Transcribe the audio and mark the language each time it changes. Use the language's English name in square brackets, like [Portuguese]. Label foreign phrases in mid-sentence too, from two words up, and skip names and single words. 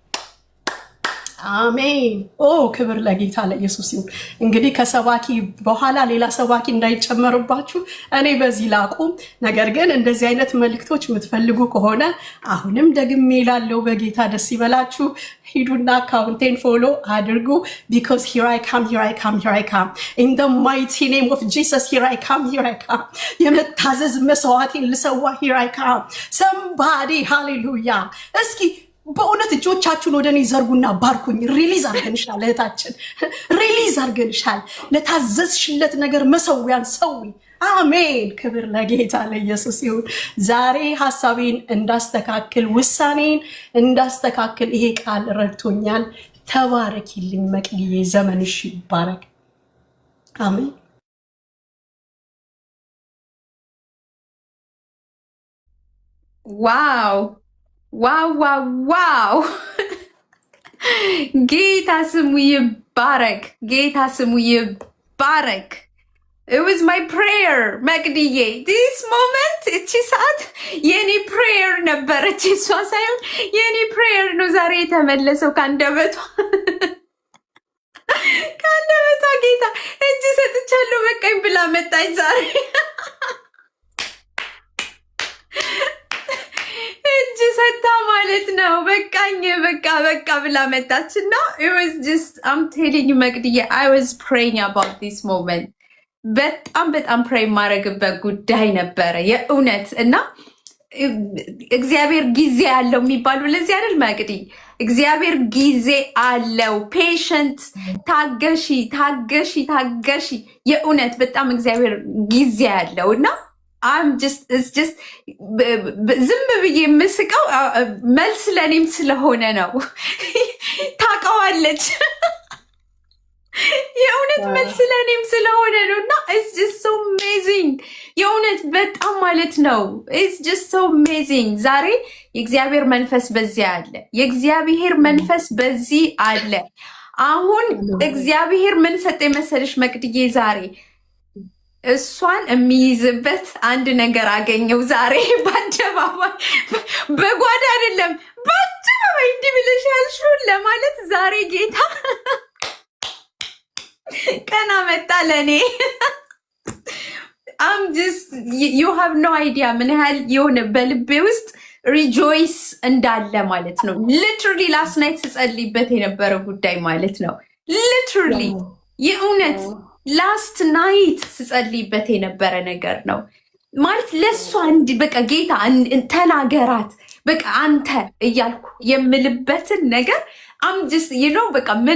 [Amharic] አሜን። ኦ ክብር ለጌታ ለኢየሱስ ይሁን። እንግዲህ ከሰባኪ በኋላ ሌላ ሰባኪ እንዳይጨመርባችሁ እኔ በዚህ ላቁም። ነገር ግን እንደዚህ አይነት መልእክቶች የምትፈልጉ ከሆነ አሁንም ደግሜ እላለሁ፣ በጌታ ደስ ይበላችሁ። ሂዱና አካውንቴን ፎሎ አድርጉ። [English] because here I come in the mighty name of Jesus. here I come [Amharic] የመታዘዝ መስዋዕቴን ልሰዋ። [English] here I come somebody hallelujah። [Amharic] እስኪ በእውነት እጆቻችሁን ወደ እኔ ዘርጉና ባርኩኝ። ሪሊዝ አርገንሻል እህታችን፣ ሪሊዝ አርገንሻል። ለታዘዝሽለት ነገር መሰዊያን ሰዊ። አሜን። ክብር ለጌታ ለኢየሱስ ይሁን። ዛሬ ሀሳቤን እንዳስተካክል፣ ውሳኔን እንዳስተካክል ይሄ ቃል ረድቶኛል። ተባረኪልኝ መቅድዬ፣ ዘመንሽ ይባረክ። አሜን። ዋው ዋው ዋው ዋው! ጌታ ስሙ ይባረክ። ጌታ ስሙ ይባረክ። [English] It was my prayer [Amharic] መቅድዬ። [English] this moment [Amharic] እቺ ሰዓት የኔ prayer ነበረች፣ እሷ ሳይሆን የኔ prayer ነው ዛሬ የተመለሰው ከአንደበቷ። ከአንደበቷ ጌታ እጅ ሰጥቻለሁ በቃኝ ብላ መጣች ዛሬ። እጅ ሰታ ማለት ነው በቃኝ በቃ ብላ መጣች። እና [English] it was just I'm telling you መቅድዬ I was praying about this moment [Amharic] በጣም ፕሬይ ማድረግበት ጉዳይ ነበረ የእውነት። እና እግዚአብሔር ጊዜ አለው የሚባሉ ለዚህ አይደል መቅዲ? እግዚአብሔር ጊዜ አለው። ፔሸንት ታገሺ የእውነት በጣም እግዚአብሔር ጊዜ አለው። እና ዝም ብዬ የምስቀው መልስ ለእኔም ስለሆነ ነው። ታውቀዋለች የእውነት መልስ ለእኔም ስለሆነ ነው። እና [English] it's just so amazing [Amharic] የእውነት በጣም ማለት ነው። [English] it's just so amazing [Amharic] ዛሬ የእግዚአብሔር መንፈስ በዚህ አለ። የእግዚአብሔር መንፈስ በዚህ አለ። አሁን እግዚአብሔር ምን ሰጠኝ መሰለሽ መቅድዬ? ዛሬ እሷን የሚይዝበት አንድ ነገር አገኘው ዛሬ በአደባባይ በጓዳ አይደለም በአደባባይ እንዲህ ብለሽ ያልሽውን ለማለት ዛሬ ጌታ ቀና መጣ ለኔ። [English] you have no idea [Amharic] ምን ያህል የሆነ በልቤ ውስጥ ሪጆይስ እንዳለ ማለት ነው። [English] literally last night [Amharic] ስጸልይበት የነበረ ጉዳይ ማለት ነው። ሊትራሊ የእውነት [English] last night [Amharic] ስጸልይበት የነበረ ነገር ነው ማለት ለእሷ በቃ ጌታ ተናገራት በቃ አንተ እያልኩ የምልበትን ነገር አምጅስ ነው በቃ ምን